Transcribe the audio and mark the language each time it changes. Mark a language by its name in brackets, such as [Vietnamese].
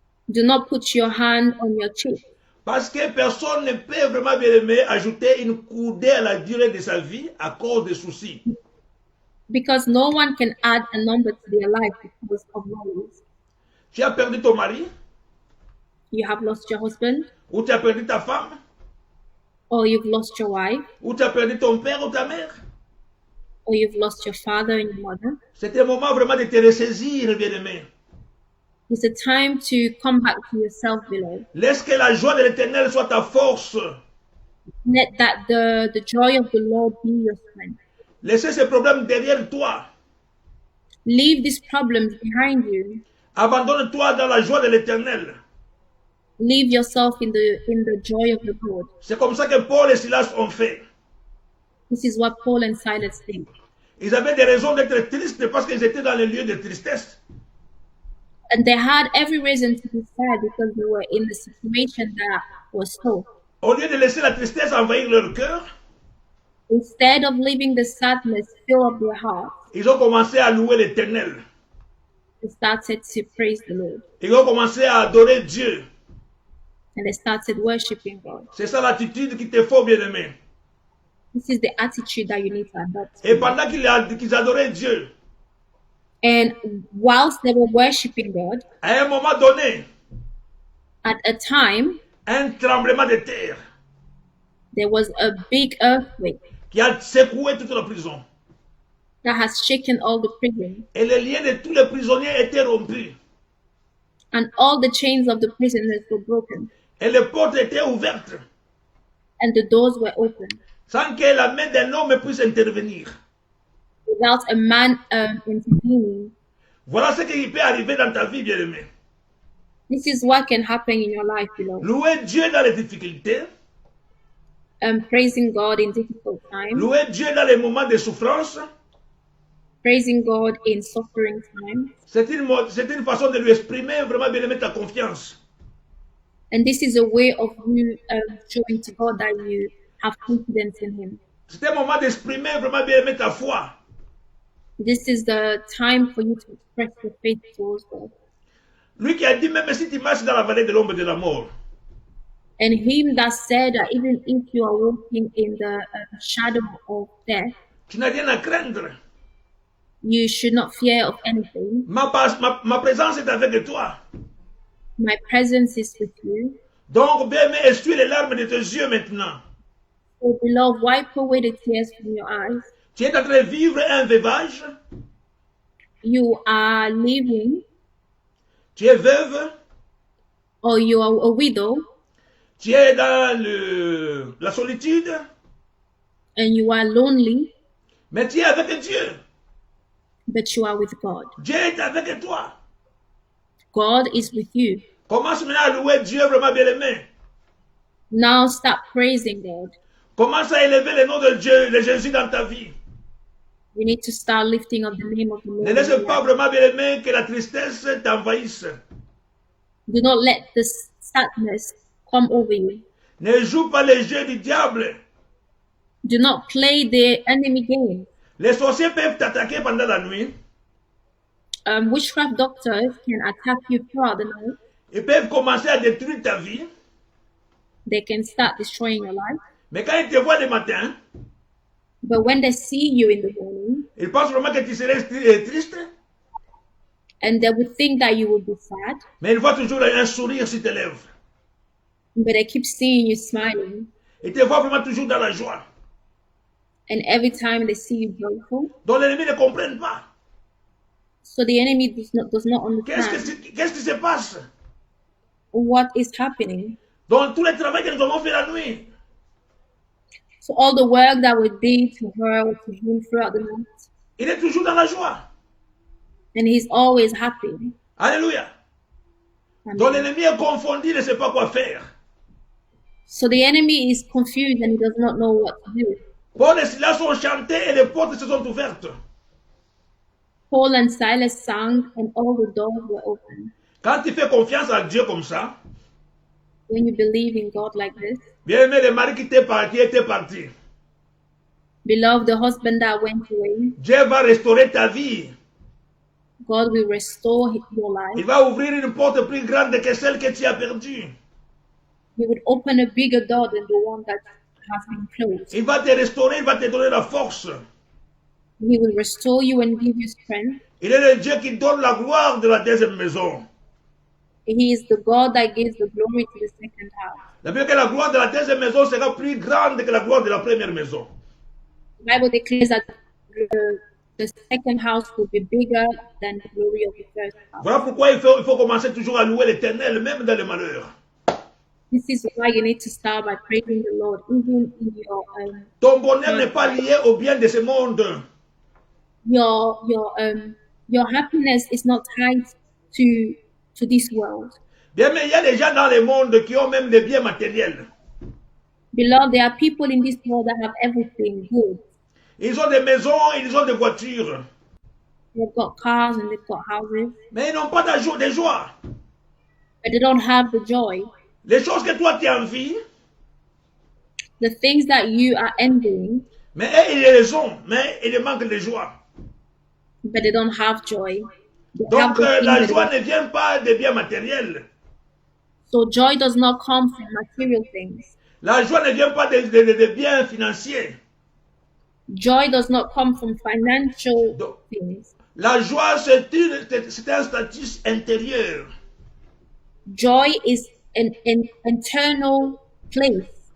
[English] do not put your hand on your cheek. [French] Parce que personne ne peut vraiment bien aimé ajouter une coudée à la durée de sa vie à cause des soucis. [English] Because no one can add a number to their life because of worries. [French] Tu as perdu ton mari, [English] You have lost your husband, [French] ou tu as perdu ta femme, [English] or you've lost your wife, [French] ou tu as perdu ton père ou ta mère. [English] or you've lost your father and your mother. [French] C'est un moment vraiment de te ressaisir, bien aimé. [English] It's a time to come back to yourself, beloved. [French] Laisse que la joie de l'Éternel soit ta force. [English] Let that the joy of the Lord be your strength. [French] Laissez ces problèmes derrière toi. [English] Leave these problems behind you. [French] Abandonne-toi dans la joie de l'Éternel. [English] Leave yourself in the joy of the Lord. [French] C'est comme ça que Paul et Silas ont fait. [English] This is what Paul and Silas did. [French] Ils avaient des raisons d'être tristes parce qu'ils étaient dans le lieu de tristesse. [English] And they had every reason to be sad because they were in the situation that was so. [French] Au lieu de laisser la tristesse envahir leur cœur, [English] Instead of leaving the sadness fill up their heart, [French] ils ont commencé à louer l'Éternel. [English] they started to praise the Lord. [French] Ils ont commencé à adorer Dieu. [English] And they started worshiping God. [French] C'est ça l'attitude qu'il te faut, bien-aimé. [English] This is the attitude that you need to adopt. [French] Et pendant qu'ils adoraient Dieu, [English] And whilst they were worshiping God, [French] à un moment donné, [English] at a time, [French] un tremblement de terre [English] there was a big earthquake [French] qui a secoué toute la prison. [English] that has shaken all the prison, [French] Et les liens de tous les prisonniers étaient rompus. [English] and all the chains of the prisoners were broken, [French] Et les portes étaient ouvertes [English] and the doors were open, [French] sans que la main d'un homme puisse intervenir. [English] without a man intervening. [French] Voilà ce qui peut arriver dans ta vie, bien-aimé. [English] This is what can happen in your life, beloved. [French] Louer Dieu dans les difficultés, [English] Praising God in difficult times, [French] louer Dieu dans les moments de souffrance, [English] praising God in suffering times. [French] c'est une façon de lui exprimer vraiment, bien-aimé, ta confiance. [English] And this is a way of you showing to God that you have confidence in Him. [French] C'est un moment d'exprimer vraiment, bien-aimé, ta foi. [English] This is the time for you to express your faith towards God. [French] Lui qui a dit, même si tu marches dans la vallée de l'ombre de la mort, [English] And him that said that even if you are walking in the shadow of death, [French] tu n'as rien à craindre. [English] you should not fear of anything. [French] Ma présence est avec toi. [English] My presence is with you. [French] Donc, bien aimé, essuie les larmes de tes yeux maintenant. [English] So, beloved, wipe away the tears from your eyes. [French] Tu es en train de vivre un veuvage. [English] You are living, [French] Tu es veuve. [English] or you are a widow, [French] Tu es dans la solitude. [English] and you are lonely, [French] Mais tu es avec Dieu. [English] but you are with God. [French] Dieu est avec toi. [English] God is with you. [French] Commence maintenant à louer Dieu vraiment bien aimé. [English] Now start praising God. [French] Commence à élever le nom de Dieu, de Jésus dans ta vie. [English] You need to start lifting up the name of the Lord. [French] Ne laisse pas vraiment bien aimé que la tristesse t'envahisse. [English] Do not let the sadness come over you. [French] Ne joue pas les jeux du diable. [English] Do not play the enemy game. [French] Les sorciers peuvent t'attaquer pendant la nuit. [English] Witchcraft doctors can attack you throughout the night. [French] Ils peuvent commencer à détruire ta vie. [English] They can start destroying your life. [French] Mais quand ils te voient le matin, [English] But when they see you in the morning, [French] ils pensent vraiment que tu serais triste. [English] and they would think that you would be sad, [French] Mais ils voient toujours un sourire sur tes lèvres. [English] but they keep seeing you smiling. [French] Ils te voient vraiment toujours dans la joie. [English] And every time they see you joyful, [French] Donc l'ennemi ne comprenne pas. [English] so the enemy does not [French] Qu'est-ce [English] understand [French] qui se passe? [English] what is happening. [French] Donc tout le travail que nous avons fait la nuit, [English] So all the work that we did to her or to him throughout the night, [French] il est toujours dans la joie. [English] and he's always happy. [French] Alléluia. [English] Amen. [French] Donc l'ennemi est confondu, il ne sait pas quoi faire. [English] So the enemy is confused and he does not know what to do. [French] Paul et Silas ont chanté et les portes se sont ouvertes. [English] Paul and Silas sang and all the doors were open. [French] Quand tu fais confiance à Dieu comme ça, [English] When you believe in God like this, [French] bien aimé, le mari qui était parti. [English] beloved, the husband that went away, [French] Dieu va restaurer ta vie. [English] God will restore your life. [French] Il va ouvrir une porte plus grande que celle que tu as perdue. [English] He would open a bigger door than the one that has been closed. [French] Il va te restaurer, il va te donner la force. [English] He will restore you and give you strength. [French] Il est le Dieu qui donne la gloire de la deuxième maison. [English] He is the God that gives the glory to the second house. [French] La Bible dit que la gloire de la deuxième maison sera plus grande que la gloire de la première maison. [English] The Bible declares that the second house will be bigger than the glory of the first house. [French] Voilà pourquoi il faut commencer toujours à louer l'Éternel, même dans le malheur. [English] This is why you need to start by praising the Lord, even in [French] Ton bonheur n'est pas lié au bien de ce monde. [English] your happiness is not tied to this world. [French] Bien, mais il y a des gens dans le monde qui ont même des biens matériels. [English] Beloved, there are people in this world that have everything good. [French] Ils ont des maisons, ils ont des voitures. [English] They've got cars and they've got houses, [French] Mais ils n'ont pas de joie. [English] but they don't have the joy. [French] Les choses que toi tu envies, [English] The things that you are envying, [French] mais eux, ils les ont, mais ils manquent de joie. [English] but they don't have joy. They have [French] Donc [English] the things [French] la [English] that [French] joie [English] they- [French] ne vient pas des biens matériels. [English] So joy does not come from material things. [French] La joie ne vient pas des biens financiers. [English] Joy does not come from financial [French] Donc, [English] things. [French] la joie, c'est un statut intérieur. [English] Joy is an internal place.